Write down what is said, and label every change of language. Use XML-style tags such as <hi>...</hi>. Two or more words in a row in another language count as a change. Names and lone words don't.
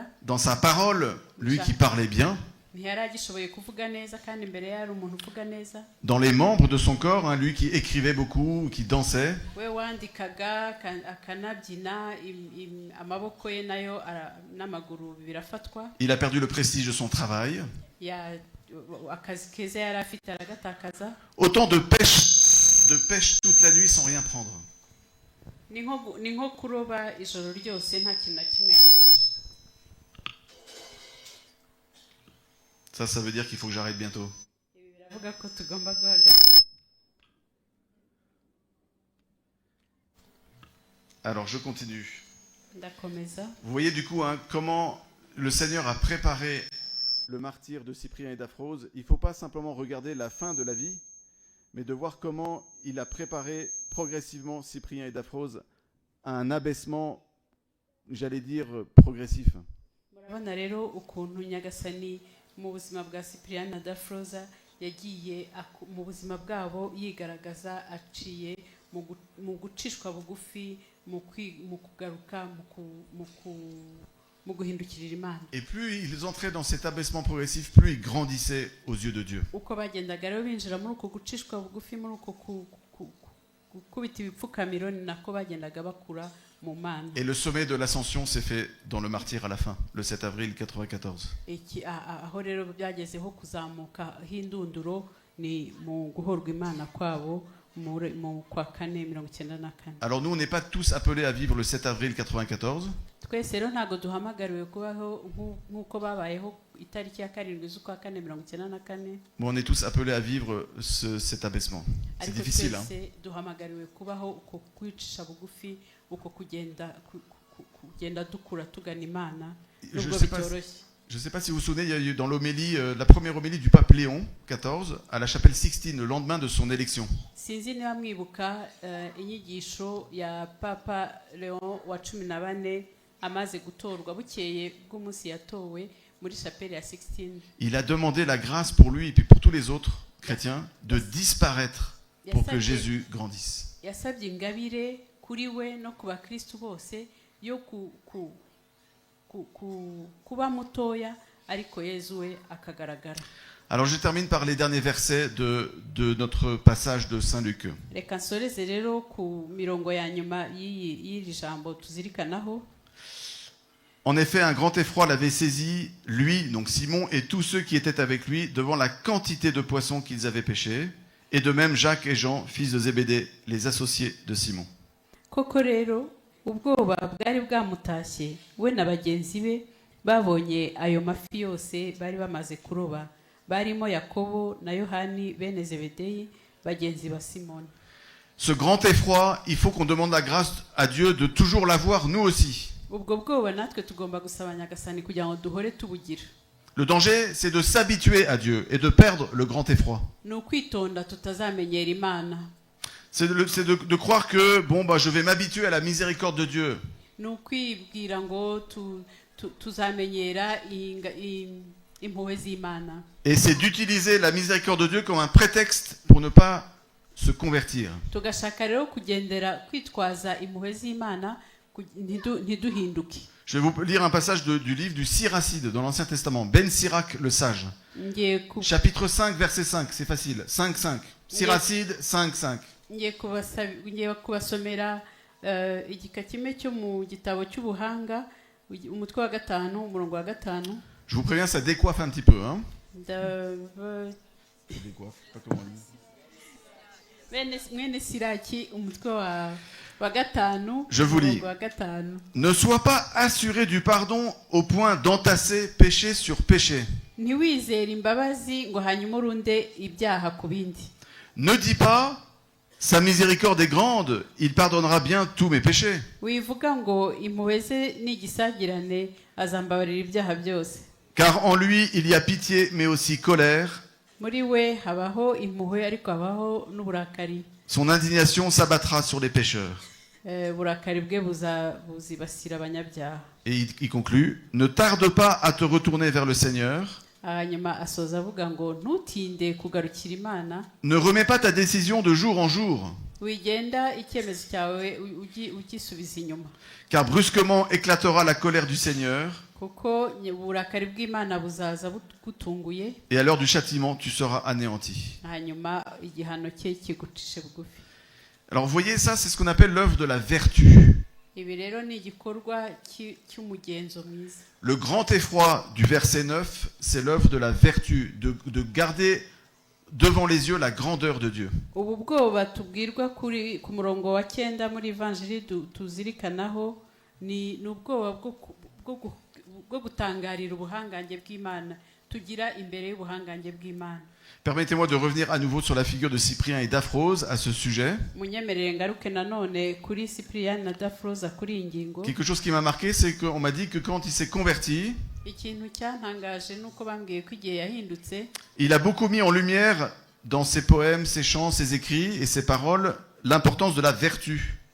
<fr>dans sa parole, lui qui parlait bien,</fr> <rw>ntiyaragishoboye kuvuga neza kandi imbere yari umuntu uvuga neza.</rw> <fr>dans les membres de son corps, hein, lui qui écrivait beaucoup, qui dansait.</fr> <rw>We wandikaga akanabyina amaboko ye nayo n'amaguru birafatwa.</rw> <fr>Il a perdu le prestige de son travail.</fr> <rw>Akazi keza yari afite aragatakaza.</rw> <fr>Autant de pêche toute la nuit sans rien prendre.</fr> <rw>Ni nko kuroba ijoro ryose nta kintu na kimwe.</rw> <fr>Ça veut dire qu'il faut que j'arrête bientôt.</fr> <rw>Biravuga ko tugomba guhagarara.</rw> <fr>Alors je continue.</fr> <rw>Ndakomeza.</rw> <fr>Vous voyez du coup hein, comment le Seigneur a préparé le martyre de Cyprien et Daphrose. Il ne faut pas simplement regarder la fin de la vie, mais de voir comment il a préparé progressivement Cyprien et Daphrose à un abaissement, j'allais dire, progressif.</fr> <rw>Murabona rero ukuntu Nyagasani mu buzima bwa Cyprien na Daphrose yagiye mu buzima bwabo yigaragaza aciye mu gucishwa bugufi mu kugaruka mu guhindukirira Imana.</rw> <fr>Et plus ils entraient dans cet abaissement progressif, plus ils grandissaient aux yeux de Dieu.</fr> <rw>Uko bagendaga rero binjira muri uko gucishwa bugufi muri uko gukubita ibipfukamiro ni nako bagendaga bakura mu Mana.</rw> <fr>Et le sommet de l'ascension s'est fait dans le martyre à la fin, le 7 avril 94.</fr> <rw>Aho rero byagezeho kuzamuka hindunduro ni mu guhorwa Imana kwabo mu kwa 494.</rw> <fr>Alors nous, on n'est pas tous appelés à vivre le 7 avril 94.</fr> <rw>Twese rero ntago duhamagariwe kubaho nk'uko babayeho itariki ya 7 z'ukwa 494.</rw> <fr>Mais on est tous appelés à vivre cet abaissement. C'est difficile. Hein.</fr> <rw>Duhamagariwe kubaho uko kwicisha bugufi uko kugenda dukura tugana Imana nubwo bitoroshye.</rw> <fr>Je ne sais pas si vous vous souvenez, il y a eu dans l'homélie, la première homélie du pape Léon XIV à la chapelle Sixtine, le lendemain de son élection.</fr> <rw>sinzi niba mwibuka inyigisho ya papa leon wa 14 amaze gutorwa bukeye bw'umunsi yatowe muri chapelle ya 16.</rw> <fr>Il a demandé la grâce pour lui et puis pour tous les autres chrétiens de disparaître pour que Jésus grandisse.</fr> <rw>Yasabye ingabire kuri we no ku bakristu bose yo kuba mutoya ariko Yezu we akagaragara.</rw> <fr>Alors je termine par les derniers versets de notre passage de Saint Luc.</fr> <rw>Reka nsoreze rero ku mirongo ya nyuma y'iri jambo tuzirikanaho.</rw> <fr>En effet, un grand effroi l'avait saisi, lui, donc Simon, et tous ceux qui étaient avec lui, devant la quantité de poissons qu'ils avaient pêchés, et de même Jacques et Jean, fils de Zébédée, les associés de Simon.</fr> <rw>Koko rero ubwoba bwari bwamutashye we na bagenzi be babonye ayo mafi yose bari bamaze kuroba, barimo Yakobo na Yohani bene Zebedeyi bagenzi ba Simoni.</rw> <fr>Ce grand effroi, il faut qu'on demande la grâce à Dieu de toujours l'avoir, nous aussi.</fr> <rw>Ubwo bwoba natwe tugomba gusaba Nyagasani kugira ngo duhore tubugira.</rw> <fr>Le danger, c'est de s'habituer à Dieu et de perdre le grand effroi.</fr> <rw>Ni ukwitonda tutazamenyera Imana.</rw> <fr>C'est de croire que je vais m'habituer à la miséricorde de Dieu.</fr> <rw>Ni ukwibwira ngo tuzamenyera impuhwe z'Imana.</rw> <fr>Et c'est d'utiliser la miséricorde de Dieu comme un prétexte pour ne pas se convertir.</fr> <rw>Tugashaka rero kugendera kwitwaza impuhwe z'Imana ntiduhinduke.</rw> <fr>Je vais vous lire un passage du livre du Siracide dans l'Ancien Testament, Ben Sirac le sage. Chapitre 5, verset 5, c'est facile. 5, 5. Siracide 5, 5.</fr> <rw>Ngiye kubasomera igika kimwe cyo mu gitabo cy'ubuhanga umutwe wa 5 umurongo wa 5.</rw> <fr>Je vous préviens, ça décoiffe un petit peu. Hein? Ça décoiffe, pas comment on dit.</fr> <rw>Mwene Siraki umutwe wa 5.</rw> <fr>Je vous lis. Ne sois pas assuré du pardon au point d'entasser péché sur péché.</fr> <rw>Ntiwizere imbabazi ngo hanyuma urunde ibyaha ku bindi.</rw> <fr>Ne dis pas sa miséricorde est grande, il pardonnera bien tous mes péchés.</fr> <rw>Wivuga ngo impuhwe ze ni igisagirane azambabarira ibyaha byose.</rw> <fr>Car en lui il y a pitié mais aussi colère.</fr> <rw>Muri we habaho impuhwe ariko habaho n'uburakari.</rw> <fr>Son indignation s'abattra sur les pécheurs.</fr> <rw>Burakari bwe buzibasira abanyabyaha.</rw> <fr>Et il conclut, ne tarde pas à te retourner vers le Seigneur.</fr> <rw>Hanyuma asoza avuga ngo ntutinde kugarukira Imana.</rw> <fr>Ne remets pas ta décision de jour en jour.</fr> <rw>Wigenda icyemezo cyawe ugisubiza inyuma.</rw> <fr>Car brusquement éclatera la colère du Seigneur.</fr> <rw>Kuko uburakari bw'Imana buzaza bugutunguye.</rw> <fr>Et à l'heure du châtiment, tu seras anéanti.</fr> <rw>Hanyuma igihano cye kigucishe bugufi.</rw> <fr>Alors vous voyez, ça c'est ce qu'on appelle l'œuvre de la vertu.</fr> <rw>Ibi rero ni igikorwa cy'umugenzo mwiza.</rw> <fr>Le grand effroi du verset 9, c'est l'œuvre de la vertu, de garder devant les yeux la grandeur de Dieu.</fr> <rw>Ubu bwoba tubwirwa ku murongo wa 9 muri Evanjili tuzirikanaho ni ubwoba bwo gutangarira ubuhangange bw'Imana tugira imbere y'ubuhangange bw'Imana.</rw> <fr>Permettez-moi de revenir à nouveau sur la figure de Cyprien et d'Aphrose à ce sujet. Quelque chose qui m'a marqué, c'est qu'on m'a dit que quand il s'est converti, il a beaucoup mis en lumière dans ses poèmes, ses chants, ses écrits et ses paroles l'importance de la vertu.</fr>